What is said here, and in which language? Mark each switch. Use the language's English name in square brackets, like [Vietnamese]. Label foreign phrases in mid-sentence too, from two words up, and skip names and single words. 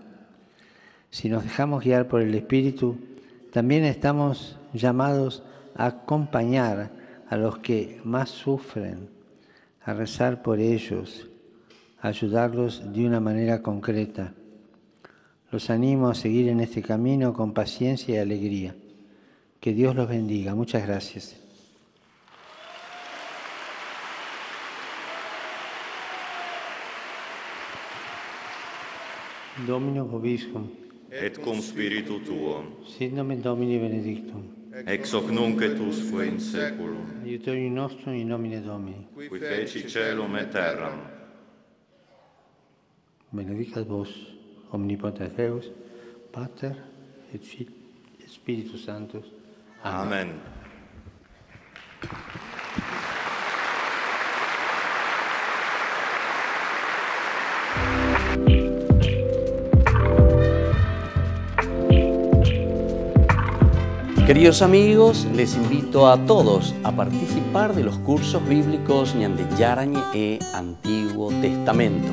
[Spanish] Si nos dejamos guiar por el Espíritu, también estamos llamados a acompañar a los que más sufren, a rezar por ellos, a ayudarlos de una manera concreta. Los animo a seguir en este camino con paciencia y alegría. Que Dios los bendiga. Muchas gracias. [Latin] Domino vobiscum. Et cum spiritu tuo. Sit nomen Domini benedictum. Ex hoc nunc et usque in saeculum. Aiutorium nostrum in nomine Domini. Qui feci caelum et terram. Benedicat vos, omnipotens Deus, Pater et Filii et Spiritus Sanctus. Amen. [Spanish] Queridos amigos, les invito a todos a participar de los cursos bíblicos Ñande Yarañe e Antiguo Testamento.